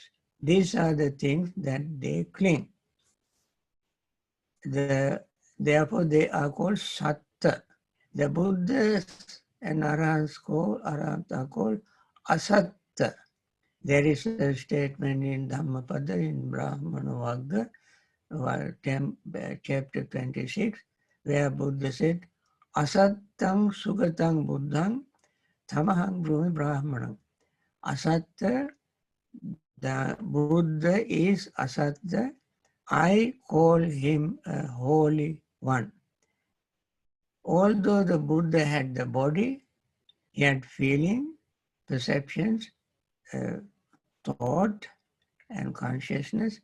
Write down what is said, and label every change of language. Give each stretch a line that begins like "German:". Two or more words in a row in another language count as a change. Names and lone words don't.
English: These are the things that they cling. Therefore, they are called satta. The Buddhas and Arahants are called asatta. There is a statement in Dhammapada in Brahmana Vagga, chapter 26, where Buddha said,
Pali: Asattam sugatang buddhang tamahang brahmi brahmanam.
English: Asatta, the Buddha is asatta. I call him a holy one. Although the Buddha had the body, he had feeling, perceptions, thought, and consciousness.